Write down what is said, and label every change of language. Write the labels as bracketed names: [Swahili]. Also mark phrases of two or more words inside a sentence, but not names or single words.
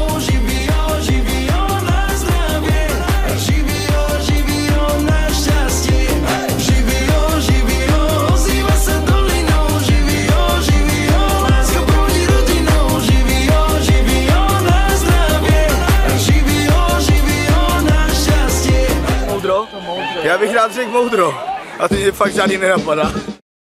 [Slovak] Živio, živio, na zdravie. Živio, živio, na šťastie. Živio, živio, ozýva sa dolinou. Živio, živio, láska prúdi rodinou. Živio, živio, na zdravie. Živio, živio, na šťastie. [Czech] Moudro? Já bych rád řekl moudro. A teď mě fakt žádný nenapadá.